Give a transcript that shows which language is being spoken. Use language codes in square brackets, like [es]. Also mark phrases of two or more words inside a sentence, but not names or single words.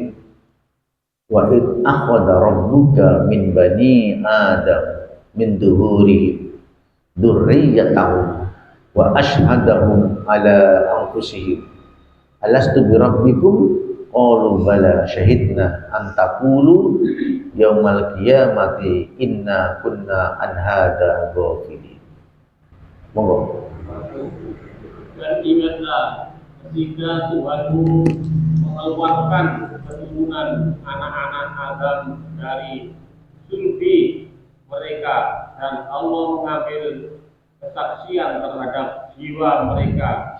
[ar] وإذ أخذ ربك من بني آدم من ظهورهم ذريتهم وأشهدهم على أنفسهم ألست بربكم قالوا بلى شهدنا أن تقولوا يوم القيامة إنا كنا عن هذا غافلين. [jv] Monggo. [id] Dan ingatlah ketika Tuhanmu mengeluarkan keturunan anak-anak Adam dari sulbi mereka dan Allah mengambil kesaksian terhadap jiwa mereka.